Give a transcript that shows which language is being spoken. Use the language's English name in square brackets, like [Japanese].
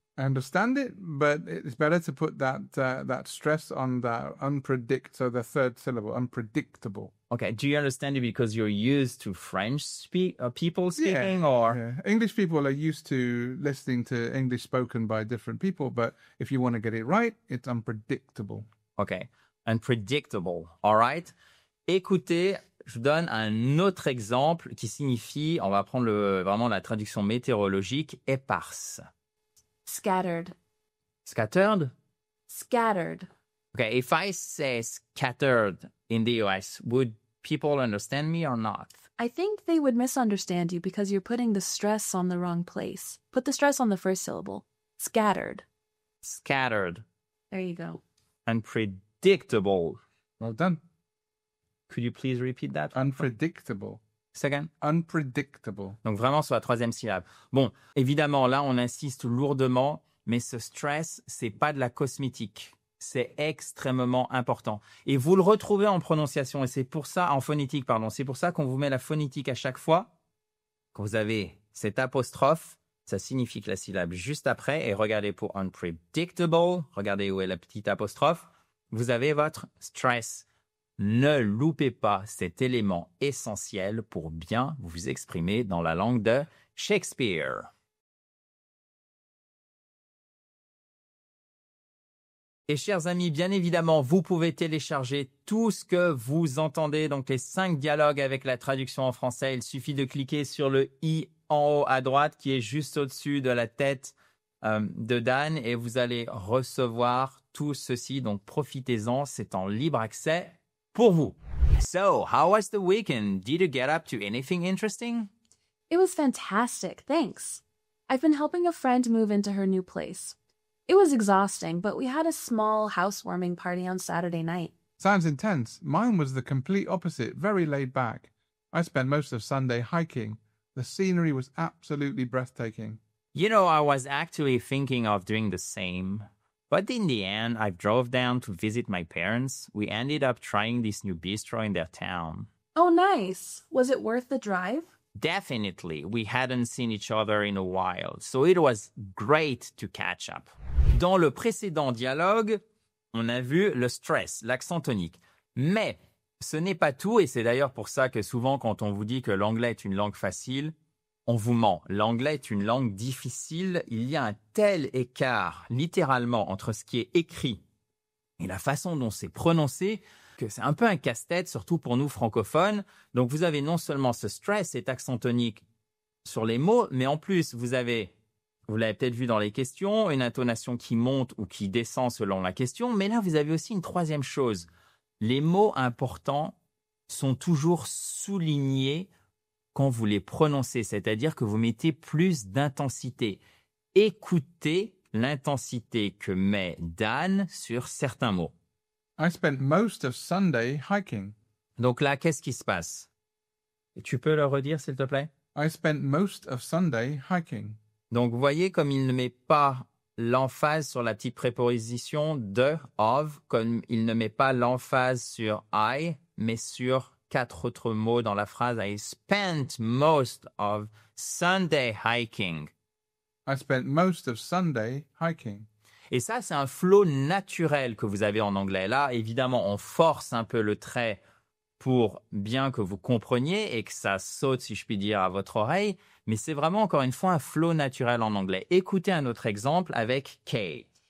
[English] I understand it, but it's better to put that stress on the so the third syllable, unpredictable. Okay, do you understand it because you're used to French people speaking, or? Yeah. English people are used to listening to English spoken by different people, but if you want to get it right, it's unpredictable. Okay, unpredictable, all right? [French] Écoutez je vous donne un autre exemple qui signifie, on va prendre vraiment la traduction météorologique, éparse. [English] Scattered. Scattered? Scattered. Okay, if I say scattered in the US, would people understand me or not? I think they would misunderstand you because you're putting the stress on the wrong place. Put the stress on the first syllable. Scattered. Scattered. There you go. Unpredictable. Well done. Could you please repeat that? Unpredictable. Second. Unpredictable. [French] Donc vraiment sur la troisième syllabe. Bon, évidemment, là, on insiste lourdement, mais ce stress, c'est pas de la cosmétique. C'est extrêmement important. Et vous le retrouvez en prononciation, et c'est pour ça, en phonétique, pardon. C'est pour ça qu'on vous met la phonétique à chaque fois. Quand vous avez cette apostrophe, ça signifie que la syllabe juste après, et regardez pour unpredictable, regardez où est la petite apostrophe, vous avez votre stress. Ne loupez pas cet élément essentiel pour bien vous exprimer dans la langue de Shakespeare. Et chers amis, bien évidemment, vous pouvez télécharger tout ce que vous entendez, donc les 5 dialogues avec la traduction en français. Il suffit de cliquer sur le i en haut à droite qui est juste au-dessus de la tête de Dan et vous allez recevoir tout ceci. Donc profitez-en, c'est en libre accès pour vous. [English] So, how was the weekend? Did you get up to anything interesting? It was fantastic, thanks. I've been helping a friend move into her new place. It was exhausting, but we had a small housewarming party on Saturday night. Sounds intense. Mine was the complete opposite, very laid back. I spent most of Sunday hiking. The scenery was absolutely breathtaking. You know, I was actually thinking of doing the same. But in the end, I drove down to visit my parents. We ended up trying this new bistro in their town. Oh, nice. Was it worth the drive? Definitely. We hadn't seen each other in a while, so it was great to catch up. [French] Dans le précédent dialogue, on a vu le stress, l'accent tonique. Mais ce n'est pas tout, et c'est d'ailleurs pour ça que souvent quand on vous dit que l'anglais est une langue facile, on vous ment. L'anglais est une langue difficile. Il y a un tel écart, littéralement, entre ce qui est écrit et la façon dont c'est prononcé, que c'est un peu un casse-tête, surtout pour nous francophones. Donc vous avez non seulement ce stress, cet accent tonique sur les mots, mais en plus vous l'avez peut-être vu dans les questions, une intonation qui monte ou qui descend selon la question, mais là vous avez aussi une troisième chose. Les mots importants sont toujours soulignés quand vous les prononcez, c'est-à-dire que vous mettez plus d'intensité. Écoutez l'intensité que met Dan sur certains mots. [English] I spent most of Sunday hiking. [French] Donc là, qu'est-ce qui se passe? Tu peux le redire, s'il te plaît? [English] I spent most of Sunday hiking. [French] Donc, vous voyez comme il ne met pas l'emphase sur la petite préposition de, of, comme il ne met pas l'emphase sur I, mais sur 4 autres mots dans la phrase. [English] I spent most of Sunday hiking. I spent most of Sunday hiking. [French] Et ça, c'est un flow naturel que vous avez en anglais. Là, évidemment, on force un peu le trait pour bien que vous compreniez et que ça saute, si je puis dire, à votre oreille. Mais c'est vraiment, encore une fois, un flow naturel en anglais. Écoutez un autre exemple avec Kay.